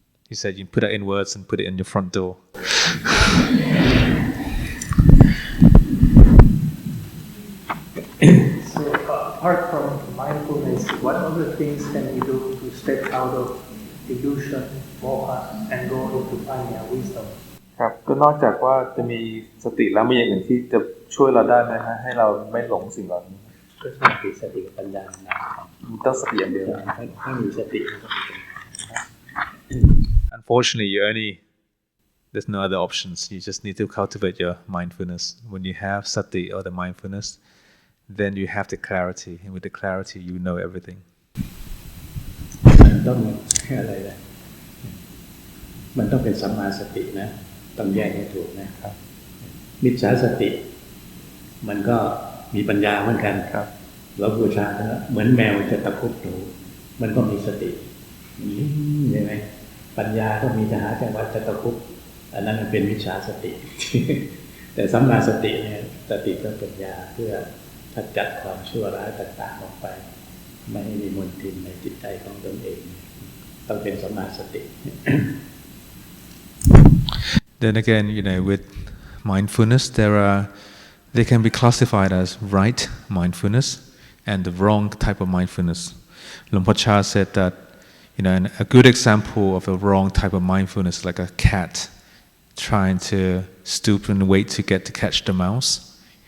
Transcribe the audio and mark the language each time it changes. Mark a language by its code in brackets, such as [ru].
[en] He said you put that in words and put it in your front door. So apart from mindfulness, what other things can we do to step out of illusion, moha, and go into panya, wisdom? [th] ครับก็นอกจากว่าจะมีสติแล้วมีอย่างอื่นที่จะช่วยเราได้ไหมฮะให้เราไม่หลงสิ่งเหล่านี้ ก็สติสติกับปัญญานะ ต้องสติอย่างเดียว ถ้ามีสติ [en] Unfortunately, there's no other options. You just need to cultivate your mindfulness. When you have sati or the mindfulness, then you have the clarity, and with the clarity, you know everything. [th] มันต้องอะไรนะมันต้องเป็นสัมมาสตินะต้องแยกให้ถูกนะครับมิจฉาสติมันก็มีปัญญาเหมือนกันครับเราบูชาเหมือนแมวจะตะคุบหนูมันก็มีสติ ใช่ไหมปัญญาก็มีจะหาจังหวะจะตะคุบอันนั้นมันเป็นมิจฉาสติ แต่สัมมาสติเนี่ยสติก็ปัญญาเพื่อขจัดความชั่วร้ายต่างๆออกไปไม่ให้มีมลทินในจิตใจของตนเองต้องเป็นสัมมาสติ [en] Then again, with mindfulness, they can be classified as right mindfulness and the wrong type of mindfulness. Luang Por Chah said that, a good example of a wrong type of mindfulness is like a cat trying to stoop and wait to catch the mouse.